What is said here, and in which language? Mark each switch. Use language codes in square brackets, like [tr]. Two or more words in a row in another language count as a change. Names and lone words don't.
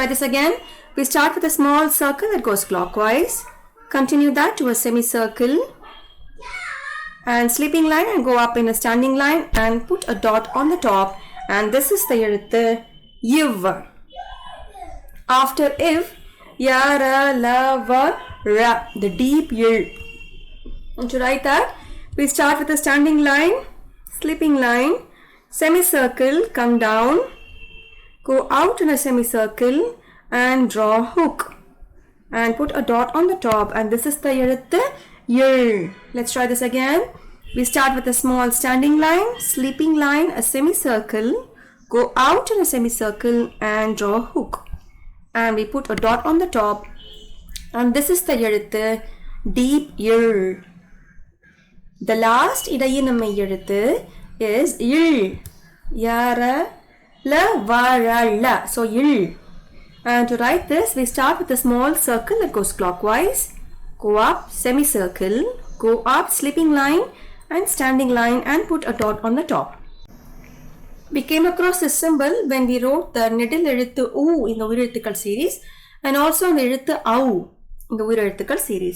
[en] We start with a small circle that goes clockwise, continue that to a semicircle and sleeping line and go up in a standing line and put a dot on the top, and this is the எழுத்து iv. After iv, [ta] ya, ra, la, va, ra, [en] the deep il. And to write that, we start with a standing line, sleeping line, semicircle, come down, go out in a semicircle and draw a hook and put a dot on the top, and this is the எழுத்து il. Let's try this again. We start with a small standing line, sleeping line, a semicircle, go out in a semicircle and draw a hook, and we put a dot on the top, and this is the எழுத்து deep il. The last [ta] இடையினம் மெய் எழுத்து [en] is il. [ta] Ya, ra, la, va, ra, la. [en] So il. And to write this, we start with a small circle that goes clockwise, go up, semicircle, go up, sleeping line and standing line, and put a dot on the top. We came across this symbol when we wrote the [ta] நெடில் எழுத்து [en] U in the உயிரெழுத்துக்கள் series, and also the எழுத்து AU in the உயிரெழுத்துக்கள் series.